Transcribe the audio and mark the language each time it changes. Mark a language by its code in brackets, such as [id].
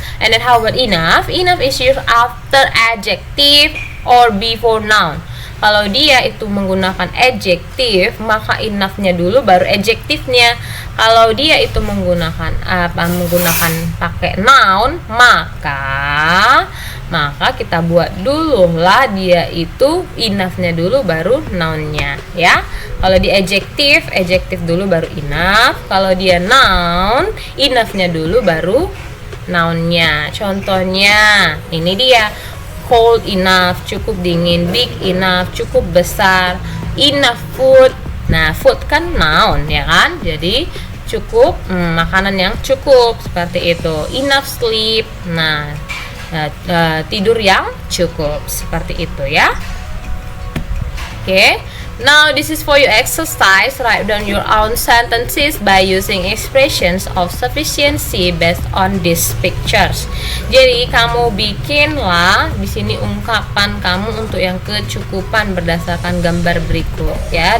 [en] And then how about enough? Enough is used after adjective or before noun. [id] Kalau dia itu menggunakan adjective, maka enough-nya dulu baru adjektifnya. Kalau dia itu menggunakan pakai noun, maka kita buat dulu lah dia itu enough-nya dulu baru noun-nya ya. Kalau di adjective dulu baru enough. Kalau dia noun, enough-nya dulu baru noun-nya. Contohnya ini dia: [en] cold enough, [id] cukup dingin; [en] big enough, [id] cukup besar; [en] enough food. [id] Nah, food kan noun ya kan, jadi cukup makanan yang cukup, seperti itu. [en] Enough sleep, [id] nah tidur yang cukup, seperti itu ya. Oke. [en] Now this is for your exercise. Write down your own sentences by using expressions of sufficiency based on these pictures. [id] Jadi kamu bikinlah di sini ungkapan kamu untuk yang kecukupan berdasarkan gambar berikut ya.